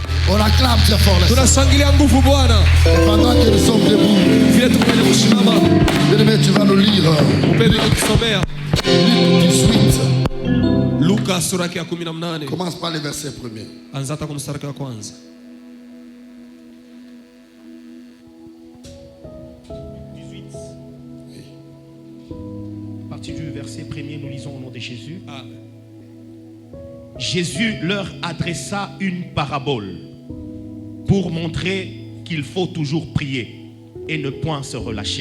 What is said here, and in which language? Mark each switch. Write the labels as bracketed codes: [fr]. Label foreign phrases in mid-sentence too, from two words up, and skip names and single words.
[fr] On acclame très fort le Seigneur. [sw] Tunashangilia nguvu Bwana. [fr] Et pendant que nous sommes debout, [sw] Vile tuko kwenye kusimama, [fr] bien-aimé, tu vas nous lire [sw] mpendwa kusomea [fr] Luc 18. [sw] Luka sura ya 18. [fr] Commence par le verset premier. [sw] Anza hata kwa mstari wa kwanza. [fr] 18. À partir du verset premier, nous lisons au nom de Jésus. Amen. Jésus leur adressa une parabole pour montrer qu'il faut toujours prier et ne point se relâcher.